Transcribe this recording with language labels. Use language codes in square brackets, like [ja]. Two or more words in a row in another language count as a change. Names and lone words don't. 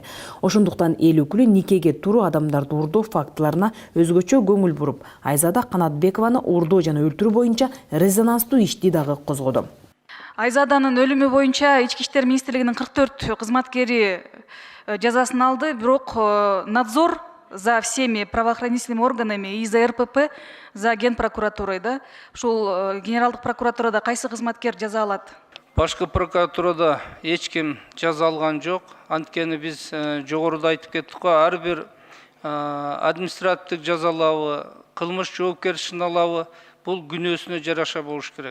[ky] Ошондуктан эл өкүлү никеге туруу адамдарды урдоо фактыларына өзгөчө көңүл буруп, Айзада Канатбекованы урдоо жана өлтүрүү боюнча резонанстуу ишти дагы козгоду. Айзаданын өлүмү боюнча Ички иштер министрлигинин 44 кызматкери жазасын алды, бирок [ru] надзор за всеми правоохранительными органами и за РПП, за Генпрокуратурой, [ky] да, ушул генералдык прокуратурада кайсы кызматкер жаза алат? Башкы прокуратурада эч ким жаза алган жок. Анткени биз жогоруда айтып кеттик го, ар бир административдик жазалабы, кылмыш жоопкерчилигин алабы, бул күнөөсүнө жараша болуш керек.